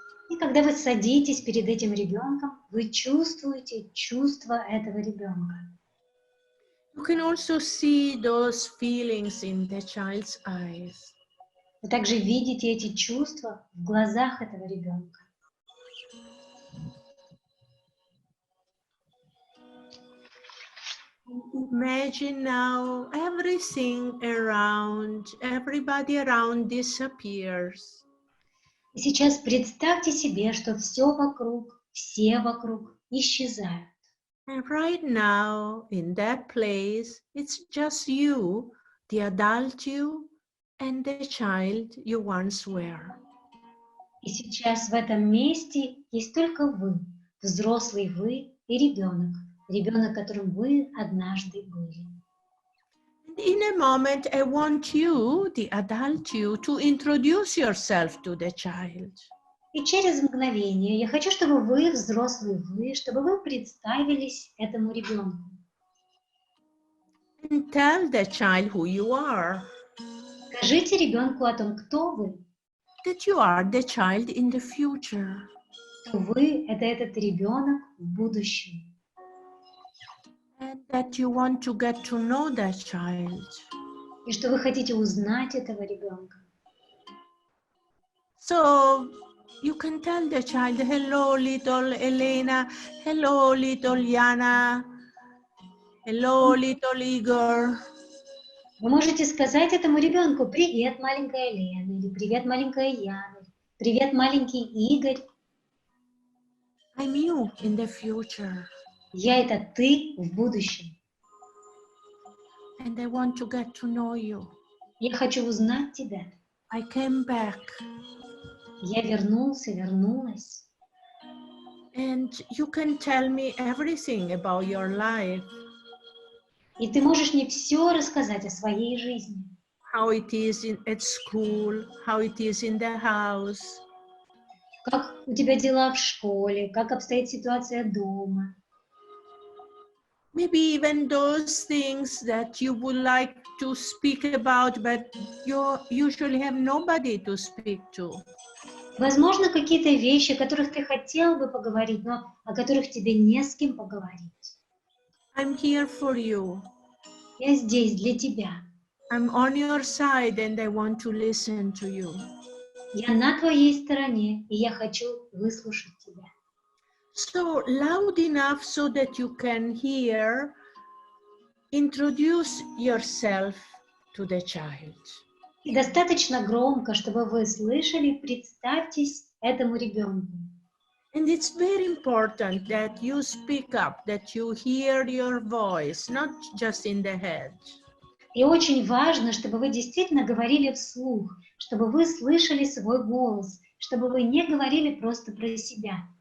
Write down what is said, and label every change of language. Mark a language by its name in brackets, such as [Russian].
[Russian] И когда вы садитесь перед этим ребенком, вы чувствуете чувства этого ребенка. [English] You can also see those feelings in the child's eyes. [Russian] Вы также видите эти чувства в глазах этого ребенка. [English] Imagine now everybody around disappears. [Russian] И сейчас представьте себе, что все вокруг исчезают. [English] And right now, in that place, it's just you, the adult you, and the child you once were. [Russian] И сейчас в этом месте есть только вы, взрослый вы и ребенок, которым вы однажды были. [English] In a moment, I want you, the adult you, to introduce yourself to the child. [Russian] И через мгновение я хочу, чтобы вы, взрослый вы, чтобы вы представились этому ребенку. [English] And tell the child who you are. [Russian] Скажите ребенку о том, кто вы. [English] That you are the child in the future. [Russian] Что вы — это этот ребенок в будущем. [English] And that you want to get to know that child. [Russian] И что вы хотите узнать этого ребенка. [English] So you can tell the child, hello, little Elena, hello, little Yana, hello, little Igor. [Russian] Вы можете сказать этому ребенку: привет, маленькая Лена, или привет, маленькая Яна, привет, маленький Игорь. [English] I'm you in the future. [Russian] Я — это ты в будущем. [English] And I want to get to know you. [Russian] Я хочу узнать тебя. [English] I came back. [Russian] Я вернулась. [English] And you can tell me everything about your life. [Russian] И ты можешь мне все рассказать о своей жизни. [English] How it is at school, how it is in the house. [Russian] Как у тебя дела в школе, как обстоит ситуация дома. [English] Maybe even those things that you would like to speak about, but you usually have nobody to speak to. [Russian] Возможно, какие-то вещи, о которых ты хотел бы поговорить, но о которых тебе не с кем поговорить. [English] I'm here for you. [Russian] Я здесь для тебя. [English] I'm on your side and I want to listen to you. [Russian] Я на твоей стороне, и я хочу выслушать тебя. [English] So loud enough so that you can hear, introduce yourself to the child. [Russian] И достаточно громко, чтобы вы слышали, представьтесь этому ребенку. [English] And it's very important that you speak up, that you hear your voice, not just in the head. [Russian] И очень важно, чтобы вы действительно говорили вслух, чтобы вы слышали свой голос, чтобы вы не говорили просто про себя.